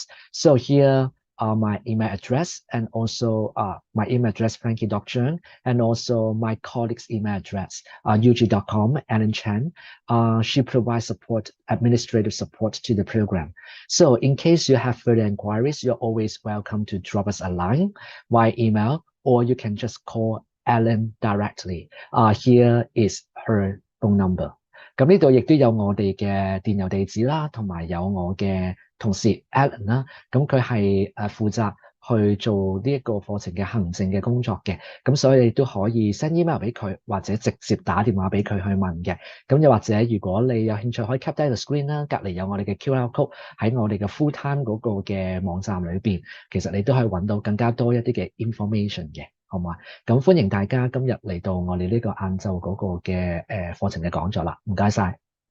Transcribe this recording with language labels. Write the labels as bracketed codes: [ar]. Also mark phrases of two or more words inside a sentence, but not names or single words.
[en] So here are my email address, and also my email address, Frankie.Chung, and also my colleague's email address, ug.com, Ellen Chan. She provides support, administrative support to the program. So in case you have further inquiries, you're always welcome to drop us a line via email, or you can just call Ellen directly. Here is her phone number. [yue] 咁呢度亦都有我哋嘅電郵地址啦，同埋有我嘅同事 Alan 啦，咁佢係負責去做呢一個課程嘅行政嘅工作嘅，咁所以你都可以 [en] send email [yue] 俾佢，或者直接打電話俾佢去問嘅。咁又或者如果你有興趣，可以 cap 低個 screen 啦，隔離有我哋嘅 [en] QR code [yue] 喺我哋嘅 [en] full time [yue] 嗰個嘅網站裏邊，其實你都可以揾到更加多一啲嘅 information 嘅。好嘛？咁歡迎大家今日嚟到我哋呢個晏晝嗰個嘅課程嘅講座啦，唔該晒。